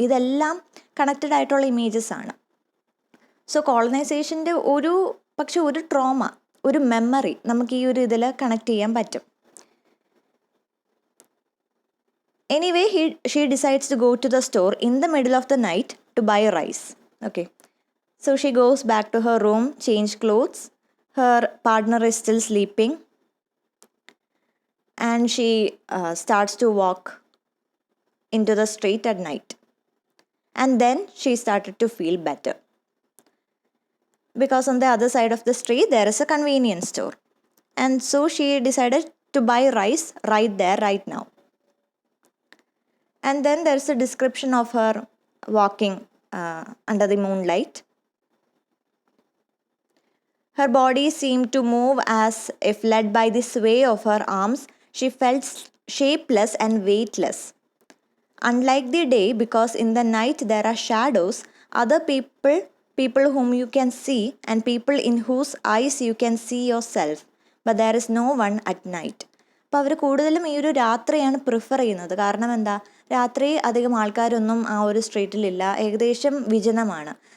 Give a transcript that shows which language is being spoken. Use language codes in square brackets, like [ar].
[ml] ഇതെല്ലാം കണക്റ്റഡ് ആയിട്ടുള്ള ഇമേജസ് ആണ്. സോ കോളനൈസേഷൻ്റെ ഒരു ട്രോമ, ഒരു മെമ്മറി നമുക്ക് ഈ ഒരു ഇതിൽ കണക്ട് ചെയ്യാൻ പറ്റും. [en] Anyway she decides to go to the store in the middle of the night to buy rice. Okay, so she goes back to her room, change clothes. Her partner is still sleeping, and she starts to walk into the street at night. And then she started to feel better, because on the other side of the street there is a convenience store, and so she decided to buy rice right there, right now. And then there's a description of her walking under the moonlight. Her body seemed to move as if led by the sway of her arms. She felt shapeless and weightless. Unlike the day, because in the night there are shadows, other people whom you can see, and people in whose eyes you can see yourself, but there is no one at night. [ml] അപ്പോൾ അവർ കൂടുതലും ഈ ഒരു രാത്രിയാണ് prefer ചെയ്യുന്നത്. കാരണം രാത്രി അധികം ആൾക്കാരൊന്നും ആ ഒരു സ്ട്രീറ്റിലില്ല, ഏകദേശം വിജനമാണ്.